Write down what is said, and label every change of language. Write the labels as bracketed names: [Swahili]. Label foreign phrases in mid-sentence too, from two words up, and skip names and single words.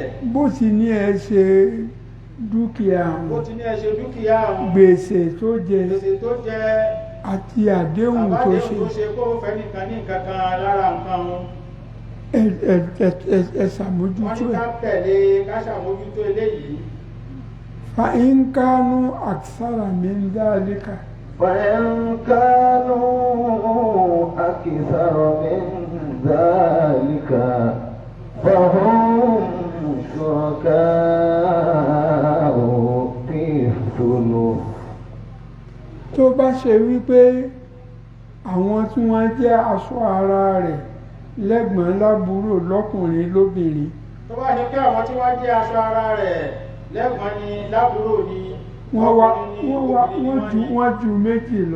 [Yoruba] bó ti ní ẹ ṣe dúkìá bó àwọn ti ní ẹ ṣe dúkìá àwọn gbèsè tó jẹ gbèsè tó jẹ àti àdéhùn tó àbádéhùn ṣe tó ṣe kó fẹ́ nìkan ní nǹkan kan lára nǹkan wọn. ẹ wọ́n ṣàmójútó ní ká ẹ̀. tẹ̀lé ká ṣàmójútó eléyìí. [Arabic] فإن كانوا أكثر من ذلك وإن كانوا أكثر من ذلك فهم شركاء في الثلث. [Yoruba] tó bá ṣe wípé àwọn tí wọ́n jẹ́ aṣọ ara rẹ̀ lẹ́gbọ̀n lábúrò lọ́kùnrin lóbìnrin tó bá ṣe pé àwọn tí wọ́n jẹ́ aṣọ ara rẹ̀ lẹ́gbọ̀n ni lábúrò ni wọ́n ju méjì lọ